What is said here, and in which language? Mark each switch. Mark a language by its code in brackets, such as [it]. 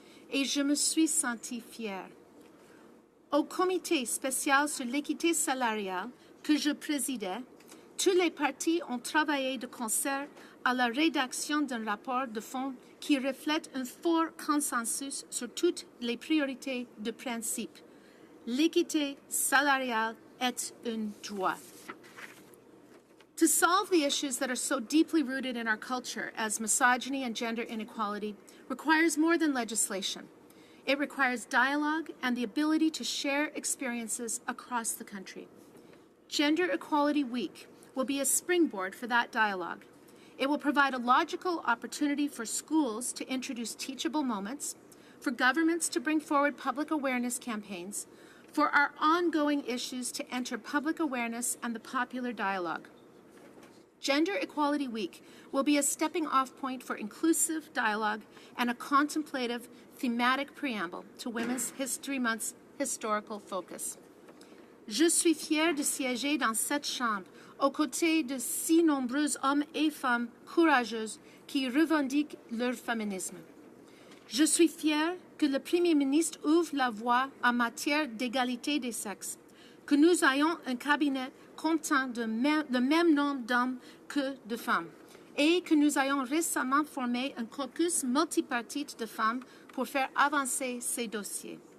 [fr] Et je me suis sentie fière. Au comité spécial sur l'équité salariale que je présidais, tous les partis ont travaillé de concert à la rédaction d'un rapport de fond qui reflète un fort consensus sur toutes les priorités de principe. L'équité salariale est un droit. [en] To solve the issues that are so deeply rooted in our culture as misogyny and gender inequality requires more than legislation. It requires dialogue and the ability to share experiences across the country. Gender Equality Week will be a springboard for that dialogue. It will provide a logical opportunity for schools to introduce teachable moments, for governments to bring forward public awareness campaigns, for our ongoing issues to enter public awareness and the popular dialogue. Gender Equality Week will be a stepping-off point for inclusive dialogue and a contemplative, thematic preamble to Women's History Month's historical focus. [fr] Je suis fière de siéger dans cette chambre aux côtés de si nombreux hommes et femmes courageuses qui revendiquent leur féminisme. Je suis fière que le Premier ministre ouvre la voie en matière d'égalité des sexes, que nous ayons un cabinet comptant le même nombre d'hommes que de femmes et que nous ayons récemment formé un caucus multipartite de femmes pour faire avancer ces dossiers.